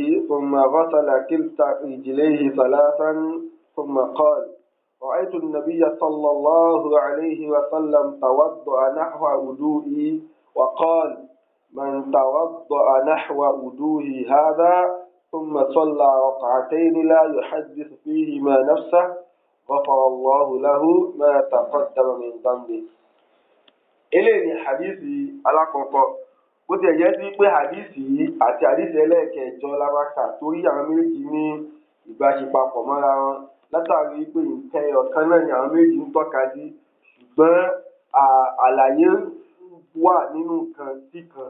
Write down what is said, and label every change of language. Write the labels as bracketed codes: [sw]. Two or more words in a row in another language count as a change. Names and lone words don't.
[ar] ثم غسل كلتا رجليه 3 ثم قال رأيت النبي صلى الله عليه وسلم توضأ نحو وضوئي وقال من توضأ نحو وضوئي هذا ثم صلى ركعتين لا يحدث فيهما نفسه غفر الله له ما تقدم من ذنبه. [yo] eléyìí hadithi alákọ̀ọ́kọ́ bó ti jẹ́ sí pé hadithi yìí àti hadithi ẹlẹ́ẹ̀kẹjọ lábàkà torí àwọn méjì ní ìbáṣepapọ̀ mọ́ra wọn látàrí pé nǹkan ọ̀kan náà ni àwọn méjì ń tọ́ka sí ṣùgbọ́n àlàyé wà nínú kan sí kan.